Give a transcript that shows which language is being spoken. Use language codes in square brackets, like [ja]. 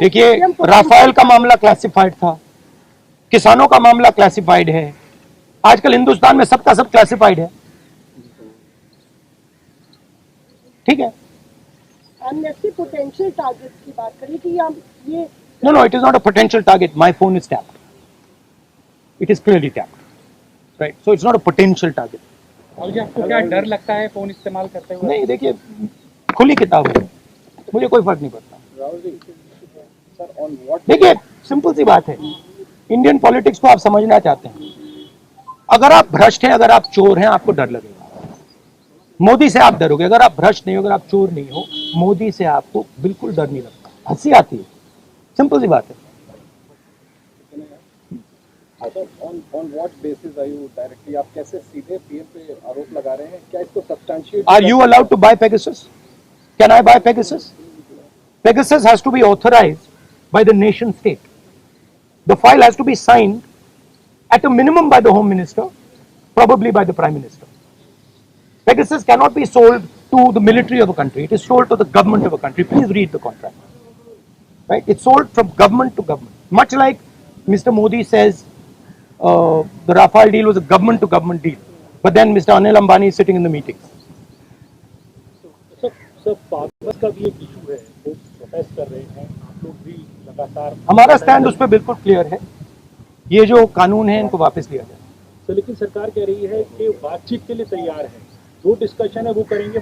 [hi] देखिए, राफेल का मामला क्लासिफाइड था, किसानों का मामला क्लासिफाइड है, आजकल हिंदुस्तान में सबका सब क्लासिफाइड है। ठीक है, एमनेस्टी पोटेंशियल टारगेट की बात करी कि हम ये [en] No, it is not a potential target. My phone is tapped. It is clearly tapped. Right. So it's not a potential target. [hi] और आपको क्या डर लगता है फोन इस्तेमाल करते हुए? नहीं, देखिए खुली किताब है, मुझे कोई फर्क नहीं पड़ता। देखिए सिंपल सी बात है, इंडियन पॉलिटिक्स को आप समझना चाहते हैं, अगर आप भ्रष्ट हैं, अगर आप चोर हैं, आपको डर लगेगा। मोदी से आप डरोगे, अगर आप भ्रष्ट नहीं हो, अगर आप चोर नहीं हो, मोदी से आपको बिल्कुल डर नहीं लगता, हंसी आती है। सिंपल सी बात है। [en] On what basis are you directly, [hi] आप कैसे सीधे पीएम पे आरोप लगा रहे हैं? क्या इसको substantiate? [en] Are you allowed to buy Pegasus? Can I buy Pegasus? Pegasus has to be authorized by the nation state. The file has to be signed at a minimum by the Home Minister, probably by the Prime Minister. Pegasus cannot be sold to the military of a country. It is sold to the government of a country. Please read the contract. Right? It's sold from government to government. Much like Mr. Modi says, the Rafale deal was a government to government deal. But then Mr. Anil Ambani is sitting in the meetings. [hi] Sir पागल का भी एक issue है, वो protest कर रहे हैं, आप लोग भी लगातार। हमारा स्टैंड उस पर बिल्कुल क्लियर है, ये जो कानून है इनको वापस लिया जाए। तो लेकिन सरकार कह रही है कि बातचीत के लिए तैयार है, जो डिस्कशन है वो करेंगे।